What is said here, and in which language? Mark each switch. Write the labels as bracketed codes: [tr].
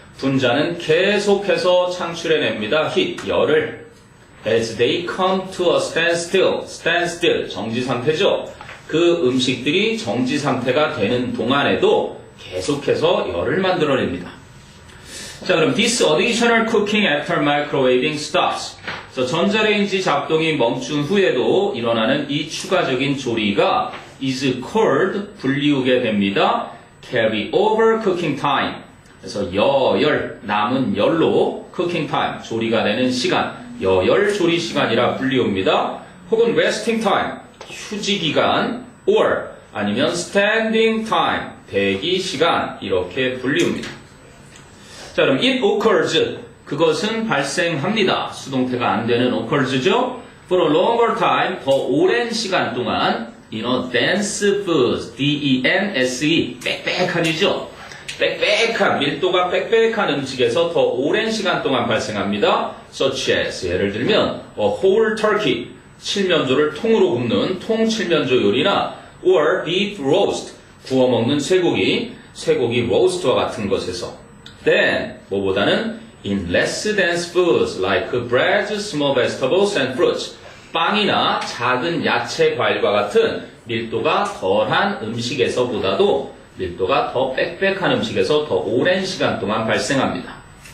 [ko] 분자는 계속해서 창출해냅니다. [en] heat, [ko] 열을. [en] as they come to a standstill, [ko] 정지 상태죠? 그 음식들이 정지 상태가 되는 동안에도 계속해서 열을 만들어냅니다. 자, 그럼 [en] this additional cooking after microwaving stops. [ko] 그래서 전자레인지 작동이 멈춘 후에도 일어나는 이 추가적인 조리가 [en] is called, [ko] 불리우게 됩니다. [en] carry over cooking time. [ko] 그래서 여열, 남은 열로 [en] cooking time, [ko] 조리가 되는 시간, 여열 조리 시간이라 불리웁니다. 혹은 [en] resting time, [ko] 휴지 기간, or 아니면 [en] standing time, [ko] 대기 시간 이렇게 불리웁니다. 자, 그럼 [en] it occurs, [ko] 그것은 발생합니다. 수동태가 안 되는 occurs죠. [en] For a longer time, [ko] 더 오랜 시간 동안 [en] in a dense foods, D-E-N-S-E, [ko] 빽빽한이죠. 빽빽한, 밀도가 빽빽한 음식에서 더 오랜 시간 동안 발생합니다. [en] Such as, [ko] 예를 들면 [en] a whole turkey, [ko] 칠면조를 통으로 굽는 통칠면조 요리나 [en] or beef roast, [ko] 구워 먹는 쇠고기 roast와 같은 것에서 then, 뭐보다는 [en] in less dense foods like breads, small vegetables and fruits, [ko] 빵이나 작은 야채, 과일과 같은 밀도가 덜한 음식에서보다도 밀도가 더 빽빽한 음식에서 더 오랜 시간 동안 발생합니다.